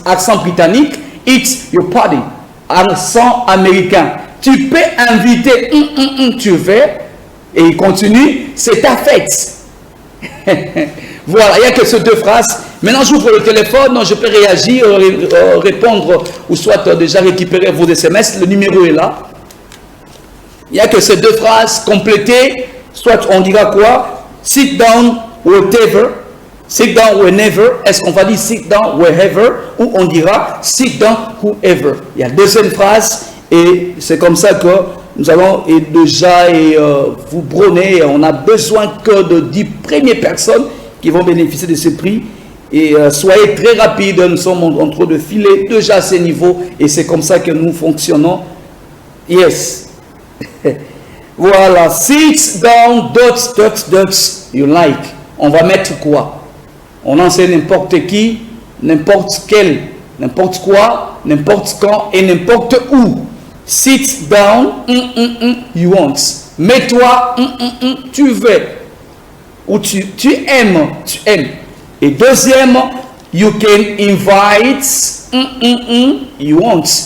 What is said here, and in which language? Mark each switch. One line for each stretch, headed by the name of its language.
French: Accent britannique,
English: it's your party.
French: Accent américain. Tu peux inviter, tu veux. Et il continue, c'est ta fête. Voilà, il n'y a que ces deux phrases. Maintenant, j'ouvre le téléphone, je peux réagir, répondre, ou soit déjà récupérer vos SMS. Le numéro est là. Il n'y a que ces deux phrases complétées. Soit on dira quoi?
English: Sit down, whatever. Sit down whenever.
French: Est-ce qu'on va dire
English: sit down wherever?
French: Ou on dira
English: sit down whoever.
French: Il y a deuxième phrase. Et c'est comme ça que nous allons déjà vous bronner. On a besoin que de 10 premières personnes qui vont bénéficier de ce prix. Et soyez très rapides, nous sommes en train de filer déjà à ce niveau. Et c'est comme ça que nous fonctionnons.
English: Yes.
French: Voilà.
English: Sit down, dots, dots, dots, you like.
French: On va mettre quoi? On enseigne n'importe qui, n'importe quel, n'importe quoi, n'importe quand et n'importe où.
English: Sit down, you want.
French: Mets-toi, tu veux. Ou tu aimes, tu aimes. Et deuxième,
English: you can invite, you want.